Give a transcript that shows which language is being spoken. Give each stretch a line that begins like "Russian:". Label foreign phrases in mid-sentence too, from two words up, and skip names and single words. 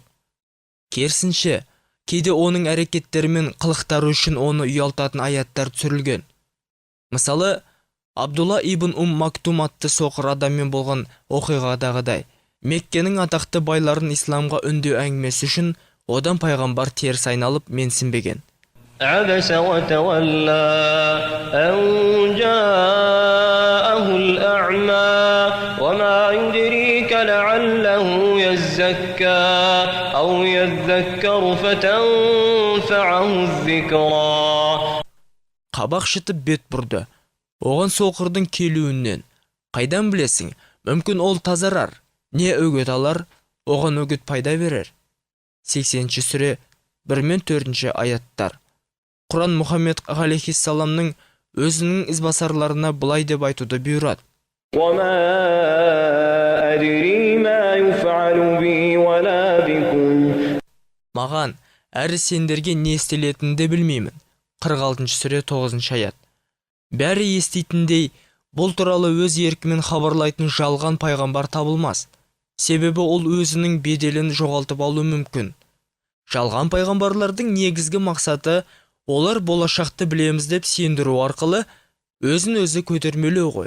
Kazakh: Керісінше, кейде оның әрекеттері мен қылықтары үшін оны ұялтатын аяттар түсірілген. Мысалы, Абдулла ибн Мактум атты соқыр адаммен болған оқиғадағыдай, Меккенің атақты байларын исламға үндеу әңгімесі үшін одан пайғамбар теріс айналып менсінбеген.
Arabic: عبس وتولى أن جاءه الأعمى وما يدريك لعله يزكى أو يذكر فتنفعه الذكرى.
Kazakh: Қабақ шытып бет бұрды. Оған соқырдың келуінен қайдан білесің? Мүмкін ол тазарар, не өгет алар, оған өгет пайда берер. 80 сүре 1-4 аяттар. Құран Мұхаммед ғалейхиссаламның өзінің ізбасарларына былай деп айтуды бұйырады.
Arabic: وما أدري ما يفعل بي ولا بكم.
Kazakh: Маған, әрі сендерге не істелетінді білмеймін. 46 сүре 9 аят. Бәрі естейтіндей, бұл туралы өз еркімен хабарлайтын жалған пайғамбар табылмас. Себебі ол өзінің беделін жоғалтып алу мүмкін. Жалған пайғамбарлардың негізгі мақсаты олар болашақты білеміз деп сендіру арқылы өзін өзі көтермелеу ғой.